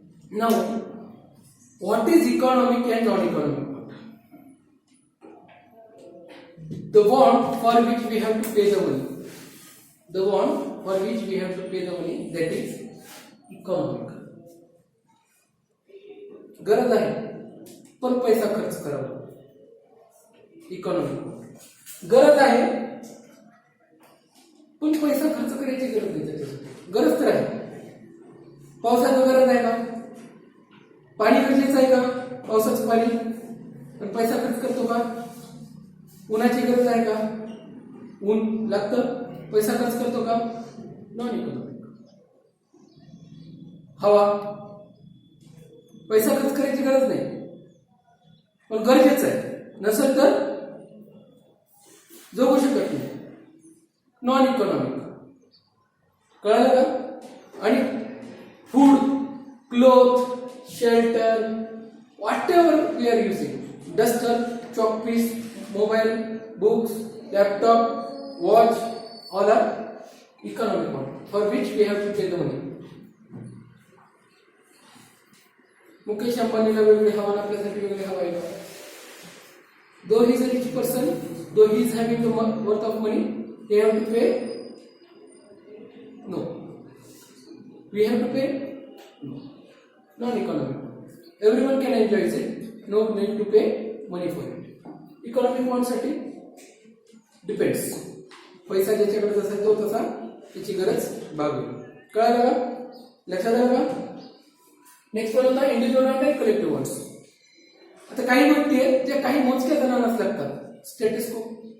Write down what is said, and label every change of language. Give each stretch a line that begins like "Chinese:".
English: Now, what is economic and non-economic? The want for which we have to pay the money. The want for which we have to pay the money, that is economic.
Marathi: गरज आहे पण पैसा खर्च करावा, economic. गरज आहे पण पैसा खर्च करायची गरज नाही त्याच्यासाठी. गरज तर आहे. पावसाची गरज आहे का? पाणी गरजेचं आहे का? पावसाचं पाणी. पण पैसा खर्च करतो का? उन्हाची गरज आहे का? ऊन लागतं, पैसा खर्च करतो का? Non economic. हवा, पैसा खर्च करायची गरज नाही पण गरजेचं आहे, नसेल तर जगू शकत नाही. Non economic. कळलं का?
English: आणि food, cloth, shelter, whatever we are using, duster, chalk piece, mobile, books, laptop, watch, all are economic one for which we have to pay the money.
Marathi: Mukesh अंबानीला वेगळी हवा, आपल्यासाठी वेगळी हवा आहे.
English: Though he is a rich person, though he is having the worth of money, he have to pay? No. We have to pay? No. Non-economic. Everyone can enjoy it. No need to pay money for it.
Marathi: Economic want साठी depends. पैसा ज्याच्याकडे जसा तो तसा त्याची गरज भागवेल. कळलं का? लक्षात आलं का? नेक्स्ट वन होता इंडिव्हिज्युअल आणि कलेक्टिव्ह वॉन्ट्स. आता काही गोष्टी आहेत ज्या काही मोजक्या जणांनाच लागतात. स्टेटस्कोप.